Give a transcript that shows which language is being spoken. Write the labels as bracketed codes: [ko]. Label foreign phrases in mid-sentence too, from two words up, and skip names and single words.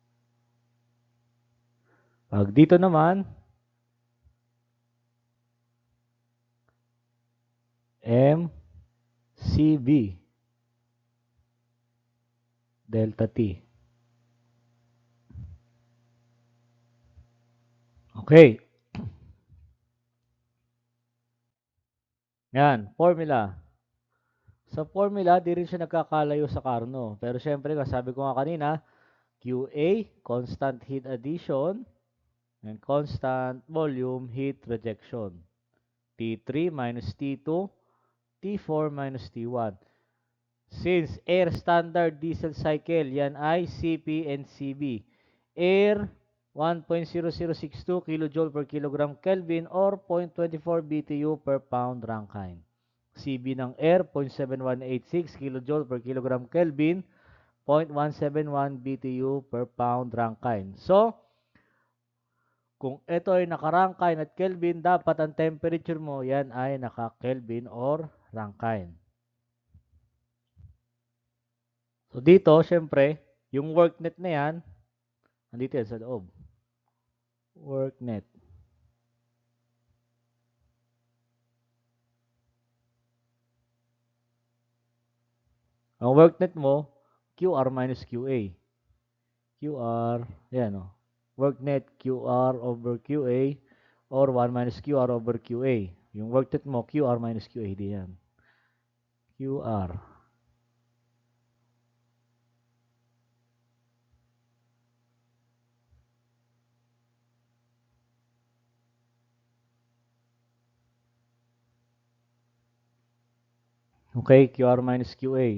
[tl] Pag dito naman, M, CB, [en] delta T. [tl] Okay. Yan, formula. Sa formula, di rin siya nagkakalayo sa Carnot. Pero syempre, sabi ko nga kanina, [en] QA, constant heat addition, and constant volume heat rejection. T3 minus T2, T4 minus T1. Since air standard diesel cycle, [tl] yan ay [en] CP and CB. Air, 1.0062 kJ per kilogram Kelvin or 0.24 BTU per pound Rankine. CB ng air, 0.7186 kJ per kilogram Kelvin, 0.171 BTU per pound Rankine. [tl] So, kung ito ay naka-Rankine at Kelvin, dapat ang temperature mo, yan ay naka-Kelvin or Rankine. So dito, syempre, yung worknet na yan, nandito yan sa loob. Worknet. Ang worknet mo, [en] QR minus QA. QR, [tl] yan o. [en] Worknet QR over QA or 1 minus QR over QA. [tl] Yung worknet mo, [en] QR minus QA [tl] din yan. [en] QR. Okay, QR minus QA.